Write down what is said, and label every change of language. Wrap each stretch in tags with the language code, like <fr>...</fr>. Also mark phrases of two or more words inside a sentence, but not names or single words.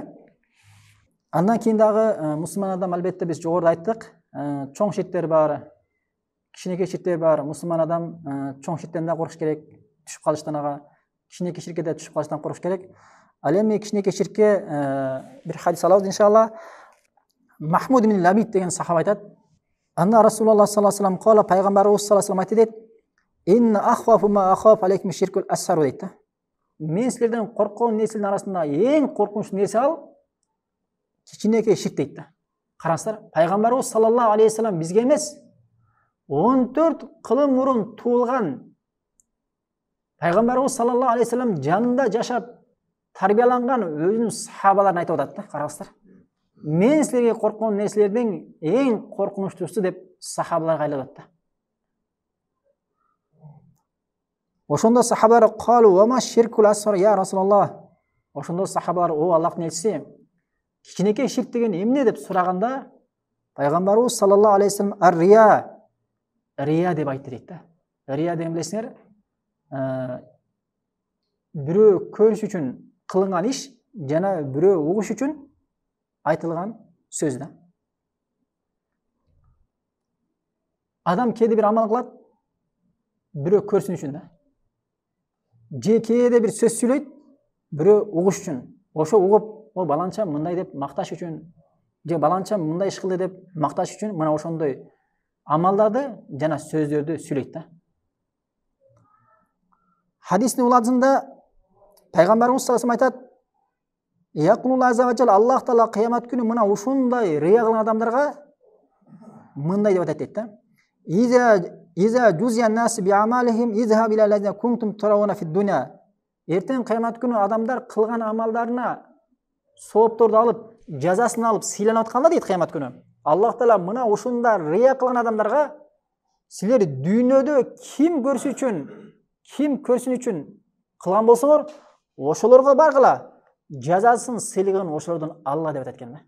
<ky>Андан кийин дагы мусулман адам албетте биз жогоруда айттык, чоң ширктер бар, кичинекей ширктер бар. Мусулман адам чоң ширктен да коркуш керек, түшүп калыштан ага, кичинекей ширкке да түшүп калыштан коркуш керек. Ал эми кичинекей ширкке бир хадис алабыз иншалла. Махмуд ибн Лабид деген сахаба айтат.</ky> <ar>أن رسول الله صلى الله عليه وسلم قال, пайгамбарыбыз صلى الله عليه وسلم айтты. إن أخوف ما أخاف عليكم الشرك الأصغر дейт.</ar> <ky>Мен силерден корккон нерсенин арасында эң коркунучтуу нерсе ал кичинекей ширк дейт. Караңыздар, пайгамбарыбыз</ky> <ar>صلى الله عليه وسلم</ar> <ky>бизге эмес, 14 кылым мурун туулган пайгамбарыбыз</ky> <ar>صلى الله عليه وسلم</ar> <ky>жанында жашап тарбияланган өзүнүн сахабаларына айтып атат да. Караңыздар. Мен силерге корккон нерселердин эң коркунучтуусу деп сахабаларга айтып атат да. Ошондо сахабалар</ky> <ar>قالوا وما الشرك الأصغر يا رسول الله.</ar> <ky>Ошондо сахабалар о Аллахтын элчиси, кичинекей ширк деген эмне деп сураганда, пайгамбарыбыз</ky> <ar>صلى الله عليه وسلم</ar> <ky>рия деп айтты дейт да. Рия деген билесиңер, бирөө көрүш үчүн кылынган иш жана бирөө угуш үчүн айтылган сөз да. Адам кээде бир амал кылат, бирөө көрсүн үчүн да. Же кээде бир сөз сүйлөйт, бирөө угуш үчүн. Ошо угуп, о баланча мындай деп макташ үчүн, же баланча мындай иш кылды деп макташ үчүн мына ошондой амалдарды жана сөздөрдү сүйлөйт да. Хадистин уладысында пайгамбарыбыз</ky> <ar>صلى الله عليه وسلم</ar> <ky>айтат:</ky> <ar>يقول عز وجل,</ar> <ky>Аллах Таала кыямат күнү мына ушундай рия кылган адамдарга мындай деп айтат дейт да.</ky> <ar>إذا جزي الناس بأعمالهم اذهب إلى الذين كنتم تراءون في الدنيا.</ar> <ky>Эртең кыямат күнү адамдар кылган амалдарына соопторду алып, жазасын алып сыйланып атканда дейт кыямат күнү. Аллах Таала мына ушундай рия кылган адамдарга силер дүйнөдө ким көрсү үчүн кылган болсоңор, ошолорго баргыла, жазасын сыйлыгын ошолордон алла деп айтат экен да.</ky>